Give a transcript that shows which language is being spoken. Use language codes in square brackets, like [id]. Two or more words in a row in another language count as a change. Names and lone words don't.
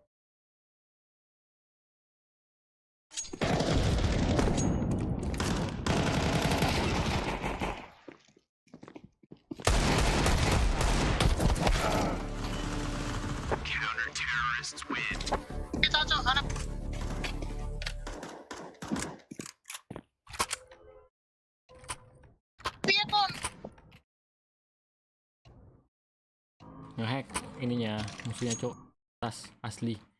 [en] Counter-terrorists win. [jv] Kita, Cok, anak. Piye, Kon? Ngehack ininya musuhnya, Cok. Tas asli.